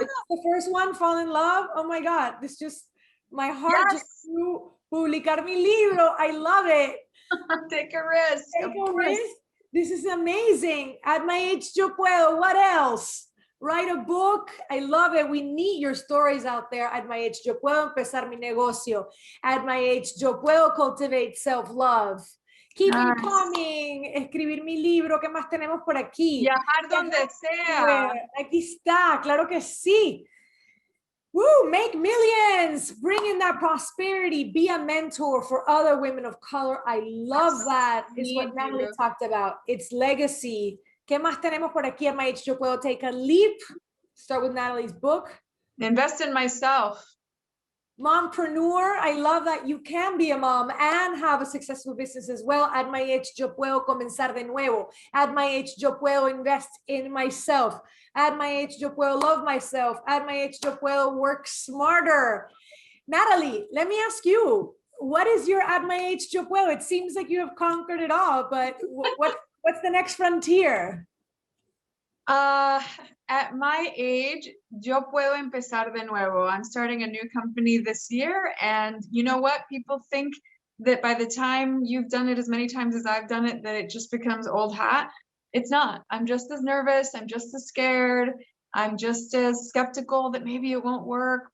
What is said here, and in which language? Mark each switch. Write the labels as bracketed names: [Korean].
[English] It's the first one, fall in love. Oh my God, my heart just flew. [Spanish] Publicar mi libro. [English] I love it. Take a risk. Take a risk. This is amazing. At my age, [Spanish] yo puedo. [English] What else? Write a book. I love it. We need your stories out there. At my age, [Spanish] yo puedo empezar mi negocio. [English] At my age, [Spanish] yo puedo [English] cultivate self-love. Keep it coming. [Spanish] Escribir mi libro. ¿Qué más tenemos por aquí? Viajar donde sea. Aquí está. Claro que sí. Woo, [English] make millions. Bring in that prosperity. Be a mentor for other women of color. I love that. Is what Natalie talked about. It's legacy. [Spanish] ¿Qué más tenemos por aquí? [English] At my age, [Spanish] yo puedo [English] take a leap. Start with Natalie's book. Invest in myself. Mompreneur. I love that you can be a mom and have a successful business as well. At my age, [Spanish] yo puedo comenzar de nuevo. [English] At my age, [Spanish] yo puedo [English] invest in myself. At my age, yo puedo love myself. At my age, [Spanish] yo puedo [English] work smarter. Natalie, let me ask you, what is your at my age, [Spanish] yo puedo? [English] It seems like you have conquered it all, but what's the next frontier? At my age, [Spanish] yo puedo empezar de nuevo. [English] I'm starting a new company this year. And you know what? People think that by the time you've done it as many times as I've done it, that it just becomes old hat. It's not. I'm just as nervous. I'm just as scared. I'm just as skeptical that maybe it won't work.